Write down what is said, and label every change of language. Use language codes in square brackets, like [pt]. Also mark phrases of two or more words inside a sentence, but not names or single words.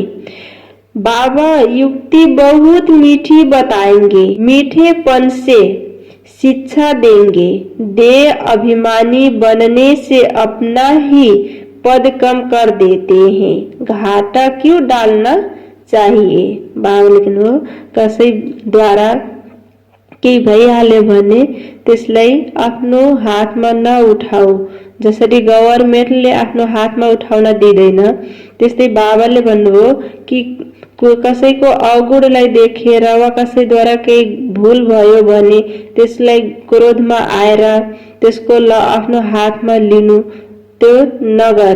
[hi] बाबा युक्ति बहुत मीठी बताएंगे, मीठेपन से शिक्षा देंगे। देह अभिमानी बनने से अपना ही पद कम कर देते हैं। घाटा क्यों डालना चाहिए। [ne] बाबा लेख्नु कसैद्वारा केही भइहाल्यो भने त्यसलाई आफ्नो हातमा नउठाऊ। जसरी गभर्नमेन्टले आफ्नो हातमा उठाउन दिँदैन, त्यस्तै बाबाले भन्नुभयो कि कसैको अवगुणलाई देखेर वा कसैद्वारा केही भूल भयो भने त्यसलाई क्रोधमा आएर त्यसको आफ्नो हातमा लिनु त्यो नगर।